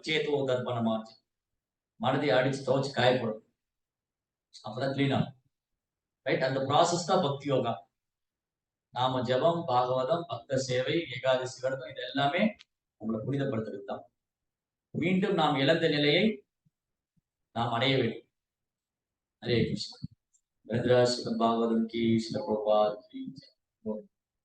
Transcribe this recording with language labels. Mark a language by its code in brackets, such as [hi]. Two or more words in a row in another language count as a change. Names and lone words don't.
[ta] சேத்தோ தர்ப்பணமா மனதை அடிச்சு துவைச்சு காய போடணும். அப்பதான் கிளீன் ஆகும். ரைட்? அந்த ப்ராசஸ் தான் பக்தி யோகா. நாம ஜெபம், பாகவதம், பக்த சேவை, ஏகாதசி விரதம் இது எல்லாமே உங்களை புனிதப்படுத்துறது தான். மீண்டும் நாம் இழந்த நிலையை நாம் அடைய வேண்டும். [hi] हरे कृष्ण। भद्रा श्रीमद् भागवतम की श्रील प्रभुपाद की जय।